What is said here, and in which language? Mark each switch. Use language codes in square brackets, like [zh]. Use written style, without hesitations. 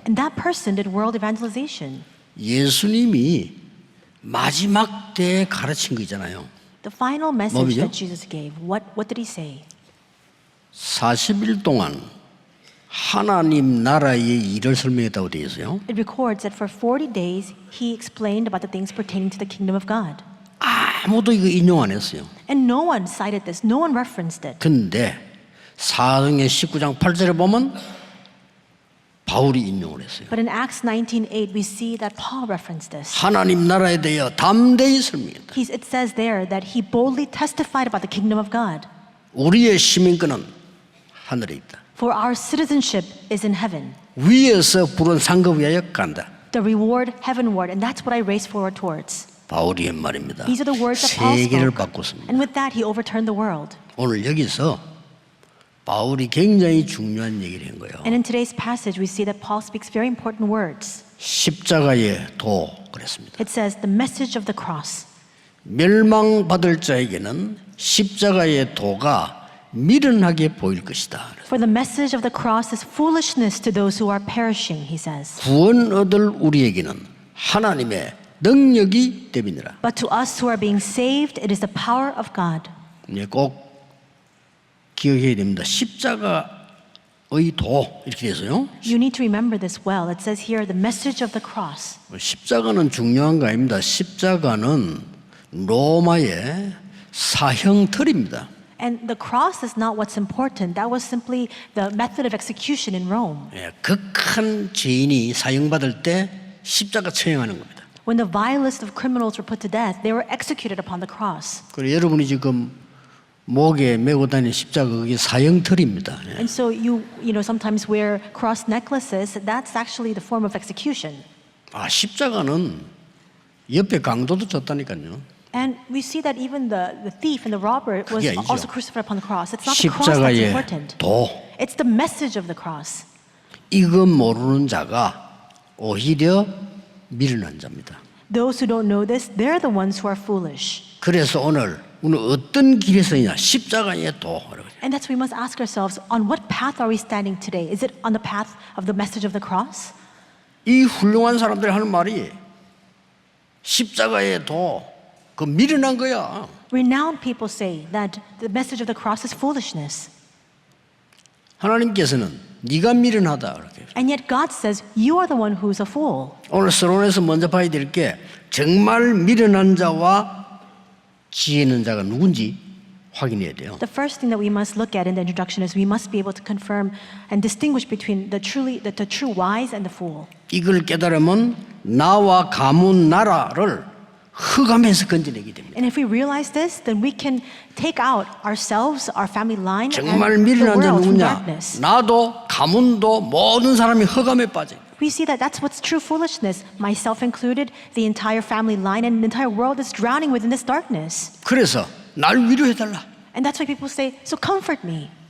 [en] And that person did world evangelization. [ko] 예수님이 마지막 때에 가르친 거 있잖아요. [en] The final message [ko] 뭐죠? [en] that Jesus gave, what did he say? [ko] 40일 동안 하나님 나라의 일을 설명했다고 되어 있어요. [en] It records that for 40 days, he explained about the things pertaining to the kingdom of God. [ko] 아무도 이거 인용 안 했어요. [en] And no one cited this, no one referenced it. [ko] 근데 사도행전 19장 8절에 보면 바울이 인용을 했어요. [en] But in Acts 19:8, we see that Paul referenced this. [ko] 하나님 나라에 대하여 담대히 설명했다. [en] It says there that he boldly testified about the kingdom of God. [ko] 우리의 시민권은 하늘에 있다. [en] For our citizenship is in heaven. [ko] 위에서 부른 상급 위하여 간다. [en] The reward heavenward, and that's what I race forward towards. [ko] 바울이 한 말입니다. [en] These are the words that Paul [ko] 세계를 [en] spoke. [ko] 바꿨습니다. [en] And with that, he overturned the world. [ko] 오늘 여기서 바울이 굉장히 중요한 얘기를 한 거예요. [en] And in today's passage, we see that Paul speaks very important words. [ko] 십자가의 도 그랬습니다. [en] It says, the message of the cross. [ko] 멸망받을 자에게는 십자가의 도가 미련하게 보일 것이다. [en] For the message of the cross is foolishness to those who are perishing, he says. [ko] 구원 얻을 우리에게는 하나님의 능력이 됨이니라. [en] But to us who are being saved, it is the power of God. [ko] 꼭 기억해야 됩니다. 십자가의 도 이렇게 돼서요. [en] You need to remember this well. It says here, the message of the cross. [ko] 십자가는 중요한 거 아닙니다. 십자가는 로마의 사형틀입니다. [en] And the cross is not what's important. That was simply the method of execution in Rome. [ko] 극한 죄인이 사형받을 때 십자가 처형하는 겁니다. [en] When the vilest of criminals were put to death, they were executed upon the cross. [ko] 그리고 여러분이 지금 목에 메고 다니는 십자가 그게 사형틀입니다. [en] And so you sometimes wear cross necklaces. That's actually the form of execution. [ko] 십자가는 옆에 강도도 졌다니까요. [en] And we see that even the thief and the robber was [ko] 그게 아니죠. [en] also crucified upon the cross. It's not the cross that's [ko] 십자가의 [en] important. [ko] 도 [en] It's the message of the cross. [ko] 이거 모르는 자가 오히려 미련한 자입니다. [en] Those who don't know this, they're the ones who are foolish. [ko] 그래서 오늘 어떤 길에 서냐 십자가의 도. [en] And that's why we must ask ourselves, on what path are we standing today? Is it on the path of the message of the cross? [ko] 이 훌륭한 사람들이 하는 말이 십자가의 도, 그 미련한 거야. [en] Renowned people say that the message of the cross is foolishness. [ko] 하나님께서는 네가 미련하다 그렇게. [en] And yet God says, you are the one who's a fool. [ko] 오늘 서론에서 먼저 봐야 될 게 정말 미련한 자와 지혜 있는 자가 누군지 확인해야 돼요. [en] The first thing that we must look at in the introduction is we must be able to confirm and distinguish between the true wise and the fool. [ko] 이걸 깨달으면 나와 가문 나라를 흑암에서 건져내게 됩니다. [en] And if we realize this, then we can take out ourselves, our family line, [ko] 정말 [en] and the [ko] 미련한 자 [en] world from [ko] 누구냐? [en] darkness. [ko] 나도 가문도 모든 사람이 흑암에 빠져요. [en] We see that that's what's true foolishness, myself included, the entire family line, and the entire world is drowning within this darkness. [ko] 그래서 날 위로해달라. [en] And that's why people say, so comfort me.